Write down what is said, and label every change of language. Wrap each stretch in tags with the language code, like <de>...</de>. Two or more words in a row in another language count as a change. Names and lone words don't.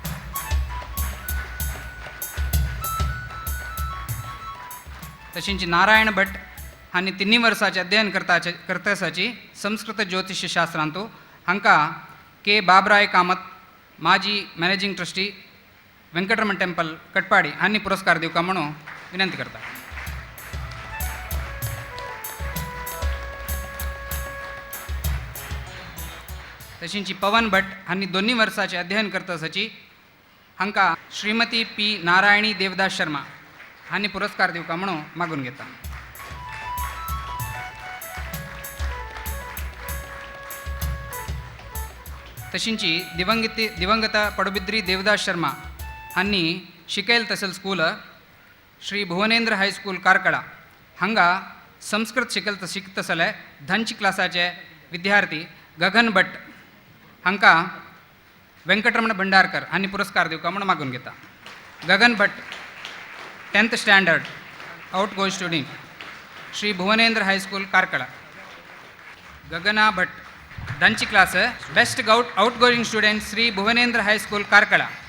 <kok>तशींची नारायण भट हांणी 3 वर्सांचे अध्ययन करता आसाची संस्कृत ज्योतिषशास्त्रांतू हांकां के बाबराय कामत माजी</kok> <en>managing trustee</en> <kok>वेंकटरमण टेंपल कटपाडी हांणी पुरस्कार दिवका म्हणून विनंती करता. तशींची पवन भट हांणी 2 वर्सांचे अध्ययन करता आसाची हांकां श्रीमती पी नारायणी देवदास शर्मा हांणी पुरस्कार दिवका म्हणून मागून घेता. तशींची दिवंगत पडबिद्री देवदास शर्मा हांणी शिकयल तसल स्कूल श्री भुवनेंद्र हायस्कूल कारकळा हांगा संस्कृत शिकतसले धंच क्लासाचे विद्यार्थी गगन भट हांकां वेंकटरमण भंडारकर हांणी पुरस्कार दिवका म्हणून मागून घेता.</kok> <en>गगन भट 10th standard out going student श्री भुवनेंद्र हायस्कूल कारकळा. गगना भट धंच क्लास best out going student श्री भुवनेंद्र हायस्कूल कारकळा.</en>